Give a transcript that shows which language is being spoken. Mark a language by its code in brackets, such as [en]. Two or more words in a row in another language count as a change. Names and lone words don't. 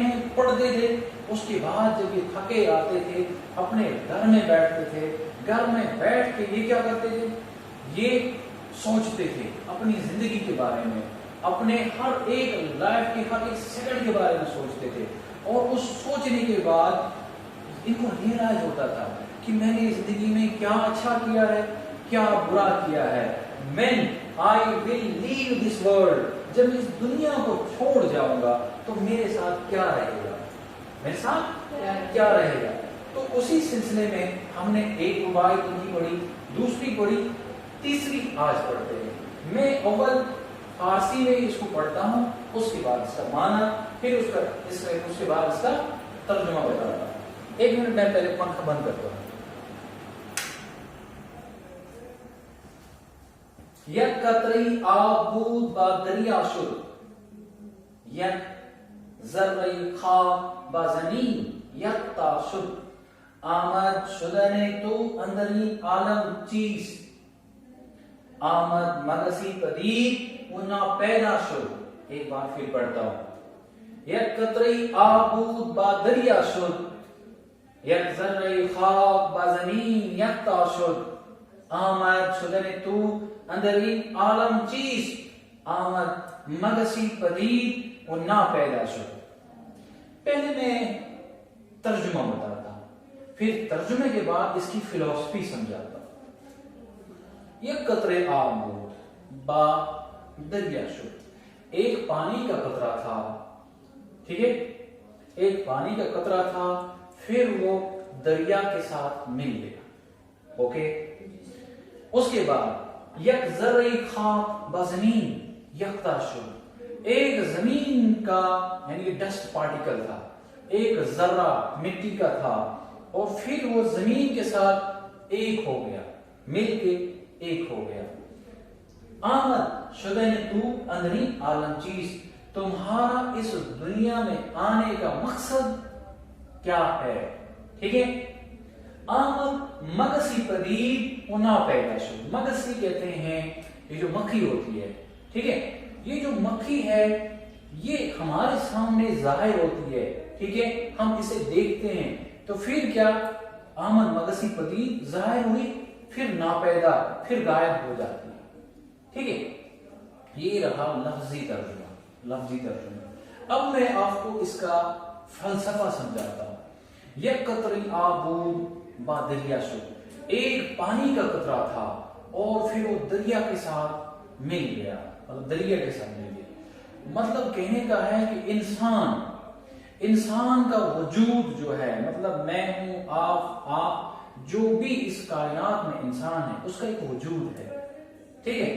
[ur] ہیں پڑھتے تھے، اس کے بعد جب یہ تھکے آتے تھے اپنے گھر میں بیٹھتے تھے، گھر میں بیٹھ کے یہ کیا کرتے تھے، یہ سوچتے تھے اپنی زندگی کے بارے میں، اپنے ہر ایک لائف کے ہر ایک سیکنڈ کے بارے میں سوچتے تھے، اور اس سوچنے کے بعد ان کو ریئلائز ہوتا تھا کہ میں نے زندگی میں کیا اچھا کیا ہے، کیا برا کیا ہے. [en] When I will leave this world, [ur] جب اس دنیا کو چھوڑ جاؤں گا تو میرے ساتھ کیا رہے گا، میرے ساتھ کیا رہے گا. تو اسی سلسلے میں ہم نے ایک روایت نہیں پڑھی، دوسری پڑھی، تیسری آج پڑھتے ہیں. میں اول فارسی میں اس کو پڑھتا ہوں، اس کے بعد اس کا معنی، پھر اس کے بعد اس کا ترجمہ بتاتا ہوں. ایک منٹ میں پہلے پنکھا بند کرتا ہوں. [fa] یک قطره‌ای آب بود با دریا شد، یک ذره‌ای خاک با زمین یکتا شد، آمد شدن تو اندرین عالم چیست، آمد مگسی پدید و ناپیدا شد. [ur] ایک بار پھر پڑھتا ہوں. [fa] یک قطره‌ای آب بود با دریا شد، یک ذره‌ای خاک با زمین یکتا شد، آمد شدن تو اندرین عالم چیست، آمد مگسی پدید و ناپیدا شد. [ur] پہلے میں ترجمہ بتاتا ہوں، پھر ترجمے کے بعد اس کی فلسفی سمجھاتا ہوں. [fa] یک قطرے آب بود با دریا شد، [ur] ایک پانی کا قطرہ تھا، ٹھیک ہے، ایک پانی کا قطرہ تھا، پھر وہ دریا کے ساتھ مل گیا. اوکے، اس کے بعد [fa] یک ذرہ خاک بزمین یکتا شد، [ur] ایک زمین کا یعنی ڈسٹ پارٹیکل تھا، ایک ذرہ مٹی کا تھا، اور پھر وہ زمین کے ساتھ ایک ہو گیا، مل کے ایک ہو گیا. [fa] آمد شدن تو اندرین عالم چیز، [ur] تمہارا اس دنیا میں آنے کا مقصد کیا ہے، ٹھیک ہے. [fa] آمد مگسی پدید و ناپیدا شد. [ur] مگسی کہتے ہیں یہ جو مکھی ہوتی ہے، ٹھیک ہے، یہ جو مکھی ہے یہ ہمارے سامنے ظاہر ہوتی ہے، ٹھیک ہے، ہم اسے دیکھتے ہیں، تو پھر کیا، [fa] آمد مگسی پدید [ur] ظاہر ہوئی، پھر ناپیدا، پھر غائب ہو جاتی ہے، ٹھیک ہے. یہ رہا لفظی ترجمہ، لفظی ترجمہ. اب میں آپ کو اس کا فلسفہ سمجھاتا ہوں. [fa] یک قطرہ آب بود با دریا شد، [ur] ایک پانی کا قطرہ تھا اور پھر وہ دریا کے ساتھ مل گیا، مطلب دریا کے ساتھ مل گیا. مطلب کہنے کا ہے کہ انسان کا وجود جو ہے، مطلب میں ہوں، آپ جو بھی اس کائنات میں انسان ہے اس کا ایک وجود ہے، ٹھیک ہے.